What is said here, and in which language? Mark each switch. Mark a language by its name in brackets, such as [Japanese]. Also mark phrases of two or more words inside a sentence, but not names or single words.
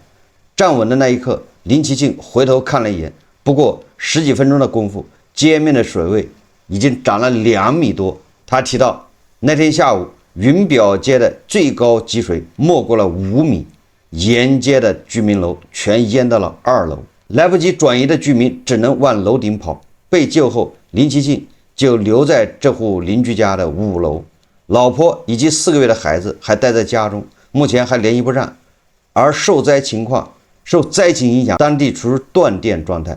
[Chinese] 站穩的那一刻，林其庆回頭看了一眼，不過10幾分鐘的功夫，街面的水位已經漲了2米多。他提到，那天下午雲表街的最高積水没過了5米，沿街的居民樓全淹到了2 樓，來不及轉移的居民只能往樓頂跑。被救後，林其慶就留在這戶鄰居家的5樓，老婆以及4個月的孩子還待在家中，目前還聯繫不上。而受災情影響，當地處於斷電狀態。